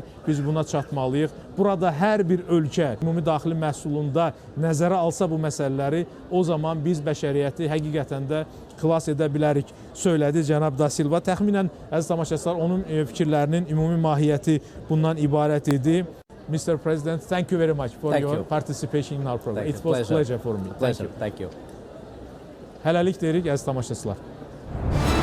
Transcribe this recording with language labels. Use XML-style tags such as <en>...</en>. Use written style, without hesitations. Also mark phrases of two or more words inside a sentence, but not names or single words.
<az>Biz buna çatmalıyıq. Burada hər bir ölkə ümumi daxili məhsulunda nəzərə alsa bu məsələləri, o zaman biz bəşəriyyəti həqiqətən də xilas edə bilərik, söylədi cənab Da Silva. Təxminən, əziz tamaşaçılar, onun fikirlərinin ümumi mahiyyəti bundan ibarət idi.</az> <en>Mr. President, thank you very much for your participation in our program. It was a pleasure for me. Pleasure. Thank you.</en> <az>Hələlik deyirik, əziz tamaşaçılar.</az>